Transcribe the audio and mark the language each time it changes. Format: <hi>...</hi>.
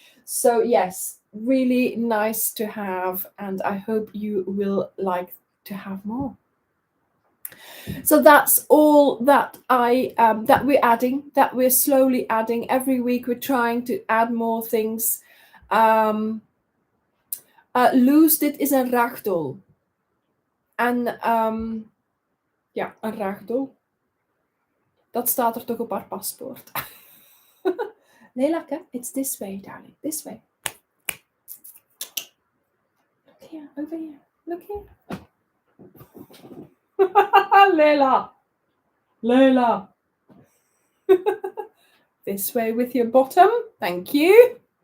<en>So yes, really nice to have, and I hope you will like to have more. So that's all that that we're slowly adding. Every week we're trying to add more things.</en> <nl>Loose, dit is een ragdoll. En ja, een ragdoll. Dat staat er toch op haar paspoort.</nl> <en>Leila, it's this way, darling. This way. Look here, over here. Look here. Leila. Leila. This way with your bottom. Thank you.</en>